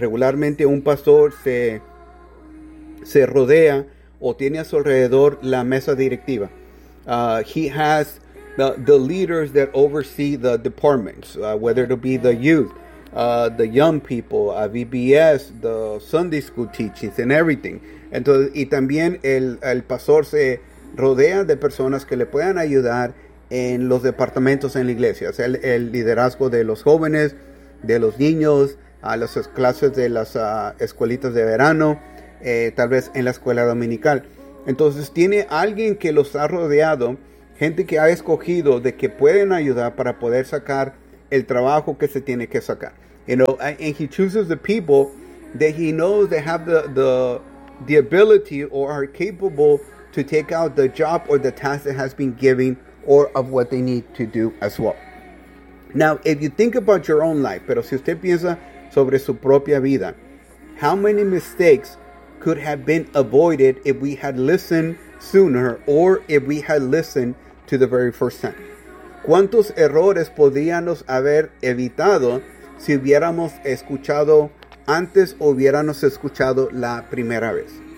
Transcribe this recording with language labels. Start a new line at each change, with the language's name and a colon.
Spanish: Regularmente un pastor se rodea o tiene a su alrededor la mesa directiva.
English: He has the leaders that oversee the departments, whether it be the youth, the young people, VBS, the Sunday school teachings and everything.
Spanish: Entonces, y también el pastor se rodea de personas que le puedan ayudar en los departamentos en la iglesia, o sea, el liderazgo de los jóvenes, de los niños, a las clases de las escuelitas de verano, tal vez en la escuela dominical. Entonces tiene alguien que los ha rodeado, gente que ha escogido de que pueden ayudar para poder sacar el trabajo que se tiene que sacar.
English: You know, and he chooses the people that he knows they have the ability or are capable to take out the job or the task that has been given or of what they need to do as well. Now, if you think about your own life,
Spanish: pero si usted piensa sobre su propia vida,
English: how many mistakes could have been avoided if we had listened sooner or if we had listened to the very first time?
Spanish: ¿Cuántos errores podríamos haber evitado si hubiéramos escuchado antes o hubiéramos escuchado la primera vez?